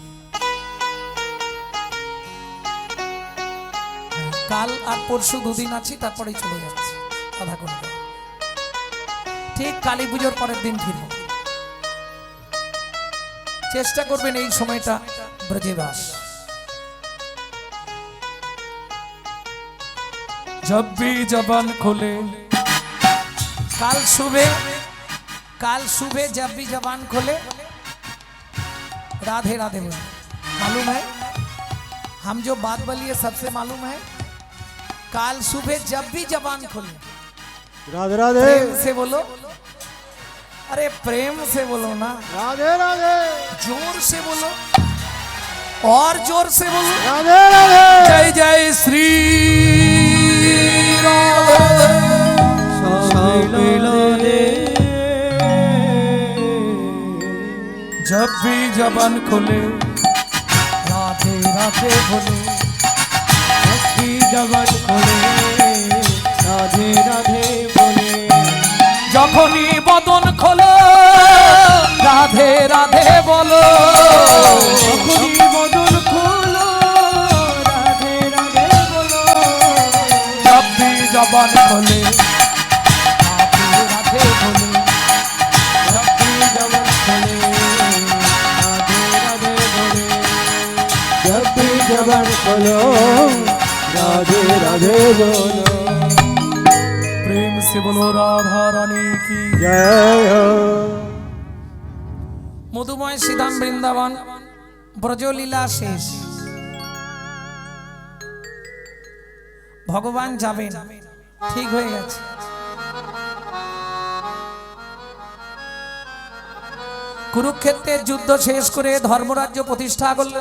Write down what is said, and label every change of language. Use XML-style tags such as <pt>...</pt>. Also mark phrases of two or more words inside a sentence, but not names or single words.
<bn>কাল আর পরশু দুদিন আছি, তারপরেই চলে যাচ্ছি রাধাকুণ্ডে। ঠিক কালী পুজোর পরের দিন ফিরব। চেষ্টা করবেন এই সময়টা ব্রজবাস।</bn> <hi>जब भी जबान खोले, काल सुबह जब भी जबान खोले राधे राधे बोले। मालूम है हम जो बात बोलिए सबसे मालूम है, काल सुबह जब भी जबान खोले राधे राधे प्रेम से बोलो। अरे प्रेम से बोलो ना, राधे राधे जोर से बोलो और जोर से बोलो। राधे राधे जय जय श्री राधे। जब भी जबान खोले राधे राधे बोले। जब भी जबान खोले राधे राधे बोले।</hi> <bn>যখনই বদন খোলো রাধে রাধে বলো। যখনই বদন খোলো রাধে রাধে বলো।</bn> <hi>जब भी जबान खोले राधे राधे बोले। जब भी जबान खोले राधे राधे बोले। जब भी जबान खोलो राधे राधे बोलो। प्रेम से बोलो राधा रानी की। जय हो</hi> <bn>মধুময় শ্রীধাম বৃন্দাবন ব্রজলীলা শেষ। ভগবান যাবেন, ঠিক হয়ে গেছে। কুরুক্ষেত্রের যুদ্ধ শেষ করে ধর্মরাজ্য প্রতিষ্ঠা করলেন।</bn>